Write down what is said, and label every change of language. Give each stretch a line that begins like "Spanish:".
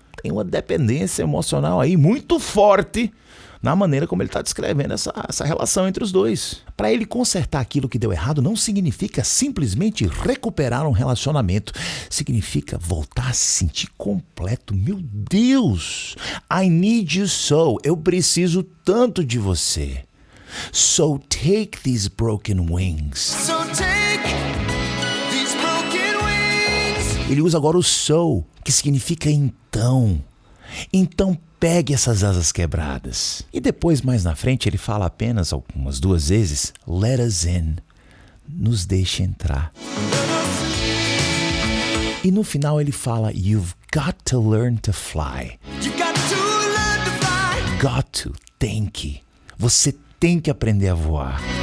Portuguese: Tem uma dependência emocional aí muito forte na maneira como ele está descrevendo essa relação entre os dois. Para ele consertar aquilo que deu errado não significa simplesmente recuperar um relacionamento. Significa voltar a se sentir completo. Meu Deus!
English: I need you so.
Portuguese: Eu preciso tanto de você.
English: So take these broken wings. So take these broken wings.
Portuguese: Ele usa agora o so, que significa então. Então pegue essas asas quebradas. E depois, mais na frente, ele fala apenas algumas 2 vezes,
English: let us in.
Portuguese: Nos deixe entrar. E no final ele fala,
English: you've got to learn to fly. You got to learn to fly. Got to,
Portuguese: tem que. Você tem que aprender a voar.